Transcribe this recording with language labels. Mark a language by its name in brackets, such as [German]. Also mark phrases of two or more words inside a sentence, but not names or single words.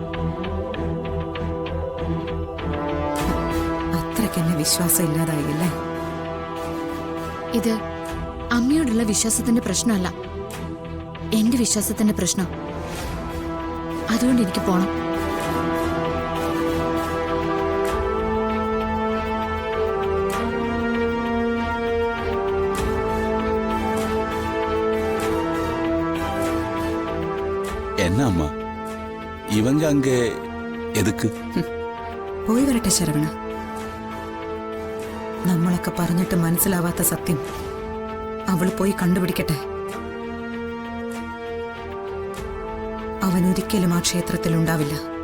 [Malayalam] അത്രയ്ക്കെന്നെ വിശ്വാസം ഇല്ലാതായില്ലേ? ഇത് അമ്മയോടുള്ള വിശ്വാസത്തിന്റെ പ്രശ്നമല്ല, എന്റെ വിശ്വാസത്തിന്റെ പ്രശ്നം. അതുകൊണ്ട് എനിക്ക് പോണം. [Tamil] என்ன அம்மா இவங்க அங்க எதுக்கு? [Malayalam] പോയി വരട്ടെ ശരവണ. നമ്മളൊക്കെ പറഞ്ഞിട്ട് മനസ്സിലാവാത്ത സത്യം അവൾ പോയി കണ്ടുപിടിക്കട്ടെ. അവൻ ഒരിക്കലും ആ ക്ഷേത്രത്തിൽ ഉണ്ടാവില്ല.